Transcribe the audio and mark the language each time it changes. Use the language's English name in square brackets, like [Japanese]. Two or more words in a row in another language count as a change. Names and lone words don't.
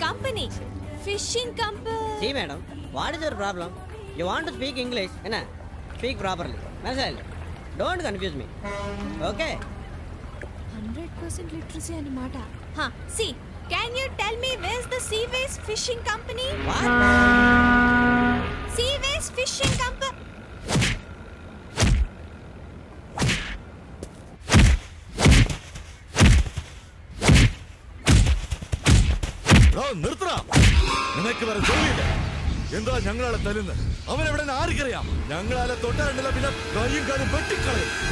[English] Company fishing company. See madam, what is your problem? You want to speak English? Enna? Speak properly. Marcel, don't confuse me. Okay? 100% literacy అన్నమాట. See, can you tell me where is the Seaways fishing company? What? Seaways fishing company. [Malayalam] നിർത്തടാ, നിനക്ക് വേറെ ജോലിയില്ല. എന്താ ഞങ്ങളാളെ തരുന്നത്? അവനെവിടെ ആർക്കറിയാം? ഞങ്ങളാലെ തൊട്ടാണ്ടില്ല, പിന്നെ കൈയും കാലും വെട്ടിക്കളയും.